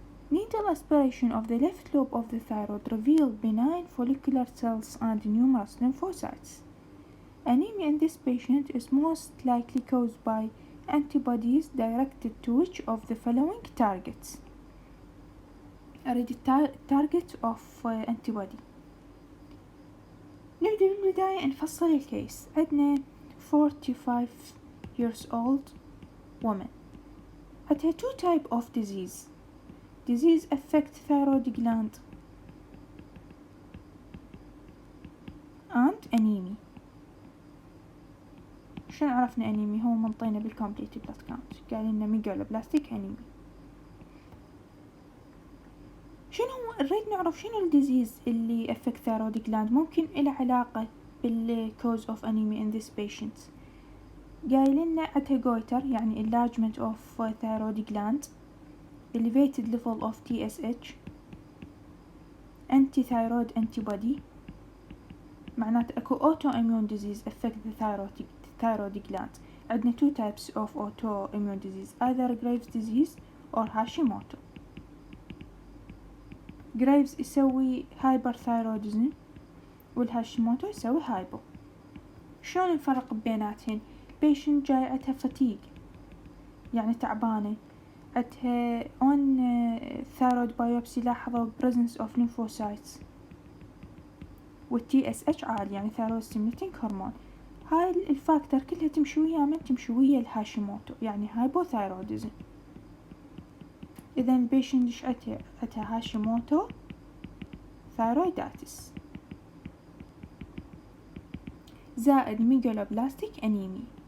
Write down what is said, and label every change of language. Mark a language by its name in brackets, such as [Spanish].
[English] Needle aspiration of the left lobe of the thyroid revealed benign follicular cells and numerous lymphocytes. Anemia in this patient is most likely caused by antibodies directed to which of the following targets. [Arabic] أريد [English] target of antibody. [Arabic] نبدأ بالبداية نفصل الكيس. عندنا [English] 45 years old woman [Arabic] عندها [English] two type of disease affect thyroid gland and anemia. [Arabic] شلون عرفنا انيمي؟ هو منطينا بالكومبليت بلاد كاونت، قال لنا ميجالوبلاستيك انيمي. شنو نريد نعرف شنو الديزيز اللي [English] affect thyroid gland [Arabic] ممكن إله علاقة بال [English] cause of anemia in this patient. [Arabic] قايل لنا عندها [English] goiter [Arabic] يعني [English] enlargement of thyroid gland, elevated level of TSH, anti-thyroid antibody، [Arabic] معناته اكو [English] autoimmune disease affect the thyroid gland. [Arabic] عندنا [English] two types of autoimmune disease, either Graves disease or Hashimoto. [Arabic] Graves يسوي hyperthyroidism والهاشيموتو يسوي hypo. شلون نفرق بيناتهن؟ patient جاي عندها fatigue يعني تعبانة، عندها [English] on thyroid biopsy [Arabic] لاحظوا [English] presence of lymphocytes [Arabic] والTSH عالي يعني [English] thyroid stimulating hormone. [Arabic] هاي الفاكتور كلها تمشي ويا من؟ تمشي ويا الهاشيموتو يعني hypothyroidism. إذا البيشنت إيش عندها هاشيموتو ثايرويداتس زائد ميجالوبلاستيك أنيمي.